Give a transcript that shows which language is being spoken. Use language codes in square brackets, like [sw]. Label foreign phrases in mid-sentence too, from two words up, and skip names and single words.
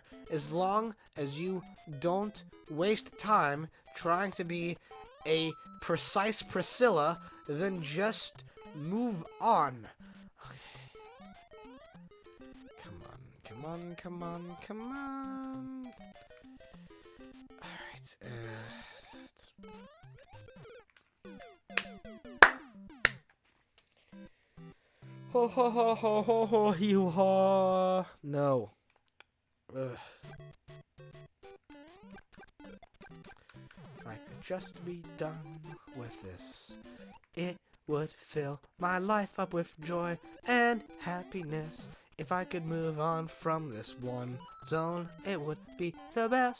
[en] As long as you don't waste time trying to be a precise Priscilla, then just move on. Come on, come on, come on. Alright, ho ho ho ho ho ho hee haw. No. If I could just be done with this, it would fill my life up with joy and happiness. If I could move on from this one zone, it would be the best.